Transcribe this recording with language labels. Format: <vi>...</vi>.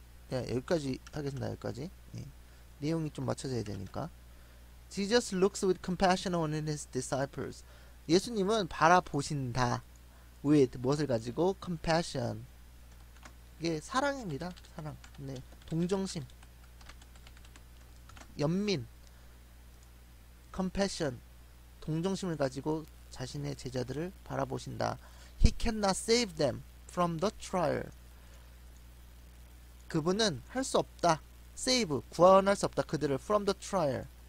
<ko>네, 여기까지 하겠습니다. 여기까지. 예. 내용이 좀 맞춰져야 되니까.</ko> <en>Jesus looks with compassion on his disciples.</en> <ko>예수님은 바라보신다. with 무엇을 가지고? compassion. 이게 사랑입니다. 사랑. 네. 동정심. 연민. compassion. 동정심을 가지고 자신의 제자들을 바라보신다.</ko> <en>He cannot save them from the trial.</en> <ko>그분은 할 수 없다. save. 구원할 수 없다. 그들을</ko> <en>from the trial.</en>